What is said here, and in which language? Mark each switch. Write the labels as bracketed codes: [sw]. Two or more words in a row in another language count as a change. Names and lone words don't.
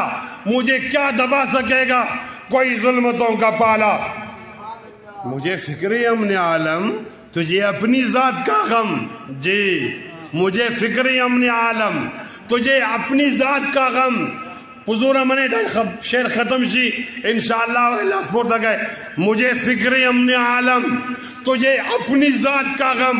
[ur] مجھے کیا دبا سکے گا کوئی ظلمتوں کا پالا. مجھے فکر امن عالم تجھے اپنی ذات کا غم. جی مجھے فکر امن عالم تجھے اپنی ذات کا غم. [ps] حضور منه دا شعر ختم شي انشاءاللہ لاس پورتا گئے. [ur] مجھے فکر امن عالم تجھے اپنی ذات کا غم.